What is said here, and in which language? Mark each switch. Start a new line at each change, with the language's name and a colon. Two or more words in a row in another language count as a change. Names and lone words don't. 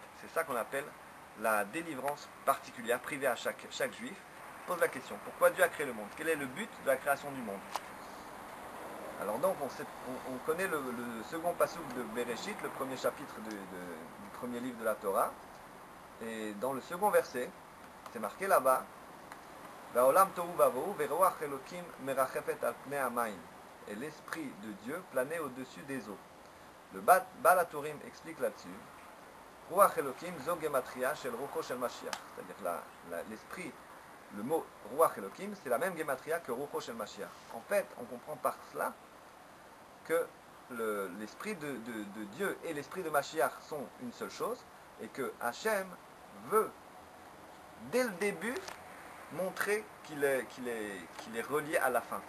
French: C'est ça qu'on appelle la délivrance particulière, privée à chaque juif. Pose la question, pourquoi Dieu a créé le monde? Quel est le but de la création du monde? Alors donc, on connaît le second passouk de Bereshit, le premier chapitre du premier livre de la Torah. Et dans le second verset, c'est marqué là-bas,
Hebrew: ועולם תהו ובהו ורוח אלוקים מרחפת על פני המים.
French: Et l'esprit de Dieu planait au-dessus des eaux. Le Baal HaTurim explique là-dessus,
Hebrew: רוח אלוקים זו גימטריה של רוחו של משיח.
French: C'est-à-dire l'esprit, le mot
Hebrew: רוח אלוקים,
French: c'est la même gematria que
Hebrew: רוחו של משיח.
French: En fait, on comprend par cela que l'esprit de Dieu et l'esprit de Mashiach sont une seule chose, et que Hachem veut, dès le début, montrer qu'il est relié à la fin.